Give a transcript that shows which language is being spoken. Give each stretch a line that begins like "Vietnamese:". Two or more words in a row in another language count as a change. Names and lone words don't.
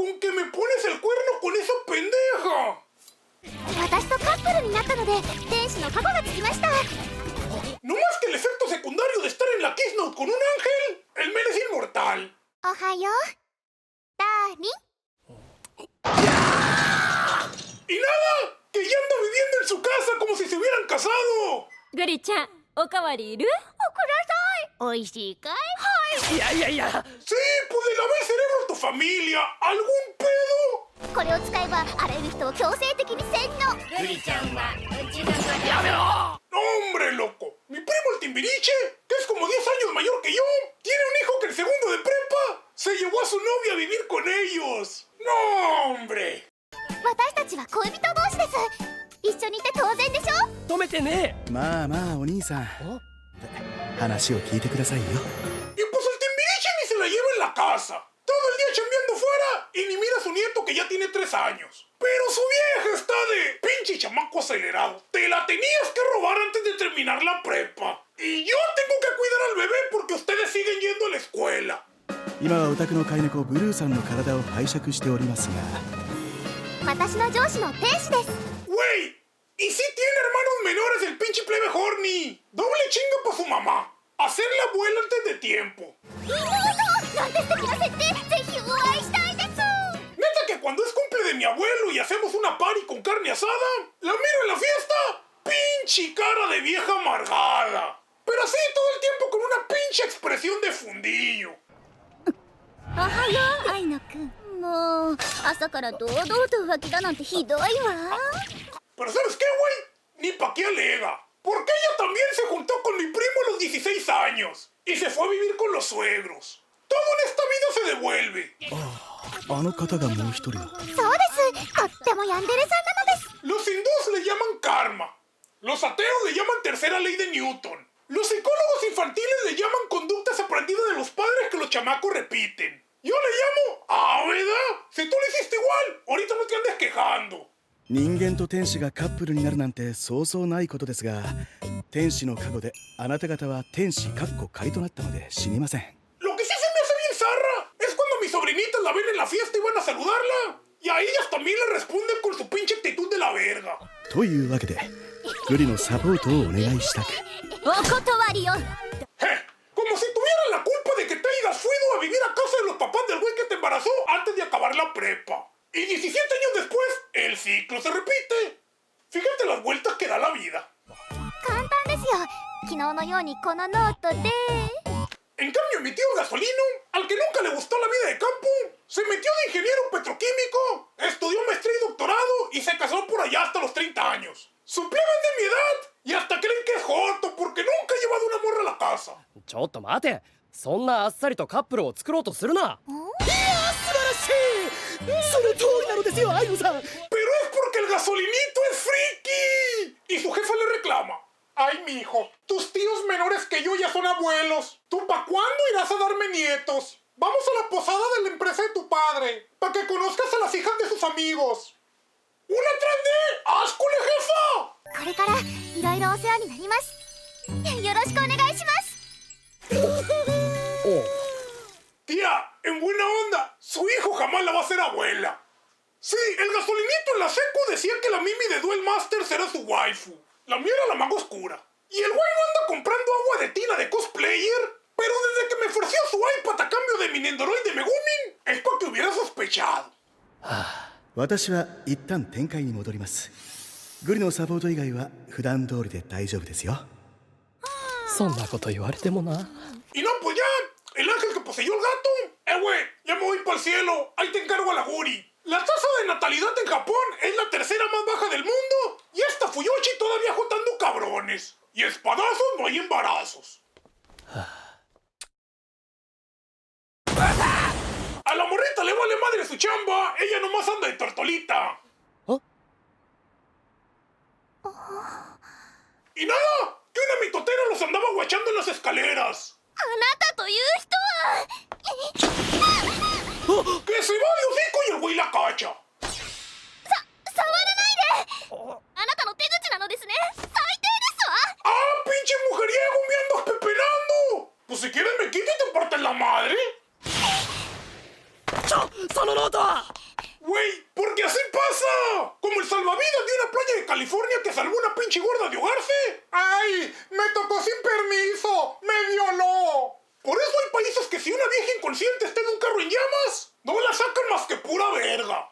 Spanish: ¡Con que me pones el cuerno con esa pendeja! No más que el efecto secundario de estar en la Kiss Note con un ángel, el men es inmortal. Y nada, que ya anda viviendo en su casa como si se hubieran casado.
Japanese: グリちゃん、おかわりいる？おいしいかい？いやいやいや
Spanish: Sí, pues le lavé el cerebro a tu familia. ¿Algún pedo?
Japanese: これを使えばあらゆる人を強制的に洗脳。グリちゃんはうちの子だ。やめろ
Spanish: No, hombre, loco. Mi primo el Timbiriche, que es como 10 años mayor que yo, tiene un hijo que en segundo de prepa se llevó a su novia a vivir con ellos. No, hombre.
Japanese: 私たちは恋人同士です。一緒にいて当然でしょ。止めてねまあまあお兄さん話を聞いてくださいよ
Spanish: Y pues el Timbiriche ni se la lleva en la casa. Todo el día chambeando fuera y ni mira a su nieto que ya tiene 3 años. Pero su vieja está de pinche chamaco acelerado. Te la tenías que robar antes de terminar la prepa. Y yo tengo que cuidar al bebé porque ustedes siguen yendo a la escuela.
Japanese: 今はお宅の飼い猫ブルーさんの体を拝借しておりますが私の上司の天使です。
Spanish: Güey, ¿y si tiene hermanos menores el pinche plebe horny? Doble chinga pa' su mamá. Hacerla abuela antes de tiempo.
Japanese: なんて素敵な設定。ぜひお会いしたいです。
Spanish: Neta que cuando es cumple de mi abuelo y hacemos una party con carne asada, la miro en la fiesta, pinche cara de vieja amargada. Pero así todo el tiempo con una pinche expresión de fundillo.
Japanese: おはよう、愛野くん。もう朝から堂々と浮気だなんてひどいわ。
Spanish: Pero ¿sabes qué, güey? Ni pa' qué alega. Porque ella también se juntó con mi primo a los 16 años y se fue a vivir con los suegros. Todo en esta vida se devuelve.
Japanese: あの方がもう一人はそうです。とってもヤンデレさんなのです。
Spanish: Los hindúes le llaman karma. Los ateos le llaman tercera ley de Newton. Los psicólogos infantiles le llaman conductas aprendidas de los padres que los chamacos repiten. Yo le llamo, ¿verdad? Si tú lo hiciste igual, ahorita no te andes quejando.
Japanese: 人間と天使がカップルになるなんてそうそうないことですが天使の加護であなた方は天使仮となったので死にません
Spanish: Lo que sí se me hace bien zarra es cuando mis sobrinitas la ven en la fiesta y van a saludarla. Y a ellas también le responden con su pinche actitud de la verga.
Japanese: というわけでグリのサポートをお願いしたくお断りよ。
Spanish: Como si tuvieran la culpa de que te hayas ido a vivir a casa de los papás del güey que te embarazó antes de acabar la prepa. Y 17 años después, el ciclo se repite. Fíjate las vueltas que da la vida.
Japanese: 簡単ですよ。昨日のようにこのノートで。
Spanish: En cambio, mi tío Gasolino, al que nunca le gustó la vida de campo, se metió de ingeniero petroquímico, estudió maestría y doctorado y se casó por allá hasta los 30 años. Su plebe es de mi edad y hasta creen que es joto porque nunca ha llevado una morra a la casa.
Japanese: ちょっと待てそんなあっさりとカップルを作ろうとするないや素晴らしいその通りなのですよ愛野さん
Spanish: Pero es porque el Gasolinito es friki. Y su jefa le reclama. Ay, mijo, tus tíos menores que yo ya son abuelos. ¿Tú pa' cuándo irás a darme nietos? Vamos a la posada de la empresa de tu padre, para que conozcas a las hijas de sus amigos. ¡Una 3D! ¡Ascule, jefa!
Japanese: これからいろいろお世話になります。よろしくお願いします。
Spanish: Tía, en buena onda, su hijo jamás la va a hacer abuela. Sí, el Gasolinito en la secu decía que la Mimi de Duel Masters era su waifu. La mía era la maga oscura. Y el güey no anda comprando agua de tina de cosplayer. Pero desde que me ofreció su iPad a cambio de mi Nendoroid de Megumin, es porque hubiera sospechado.
Japanese: 私は一旦展開に戻りますグリのサポート以外は普段通りで大丈夫ですよそんなこと言われてもな
Spanish: Y no, pues ya, el ángel que poseyó el gato. Güey, ya me voy para el cielo. Ahí te encargo a la Guri. La tasa de natalidad en Japón es la tercera más baja del mundo. Y esta Fuyoshi todavía juntando cabrones. Y espadazos no hay embarazos. A la morrita le vale madre su chamba. Ella nomás anda de tortolita. Y nada, que una mitotera los andaba guachando en las escaleras.
Japanese: あなたという人は
Spanish: ¡Que se va de hocico y el güey la cacha!
Japanese: 触らないであなたの手口なのですね最低ですわ
Spanish: ¡Ah, pinche mujeriego! ¡Me andas pepenando! Pues si quieres me quito y te partes la madre.
Japanese: そのノートは
Spanish: Güey, porque así pasa. Como el salvavidas de una playa de California que salvó una pinche gorda de ahogarse. ¡Ay! Me tocó sin permiso. ¡Me violó! Por eso hay países que si una vieja inconsciente está en un carro en llamas, no la sacan más que pura verga.